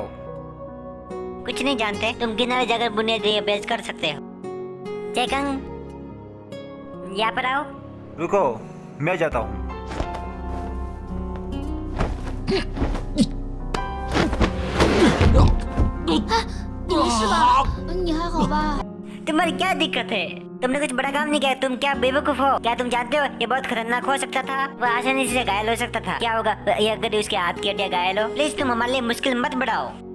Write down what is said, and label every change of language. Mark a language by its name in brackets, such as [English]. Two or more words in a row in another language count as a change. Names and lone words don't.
[Hindi] कुछ नहीं जानते? तुम किनारे जाकर बुनियादी अभ्यास कर सकते हो। चेकंग, यहाँ पर आओ। रुको, मैं जाता हूँ। [Chinese] 你没事吧？你还好吧？ [Hindi] तुम्हारी क्या दिक्कत है? तुमने कुछ बड़ा काम नहीं किया। तुम क्या बेवकूफ हो? क्या तुम जानते हो ये बहुत खतरनाक हो सकता था? वह आसानी से घायल हो सकता था। क्या होगा ये अगर उसके हाथ की हड्डियां घायल हो? प्लीज तुम हमारे लिए मुश्किल मत बढ़ाओ।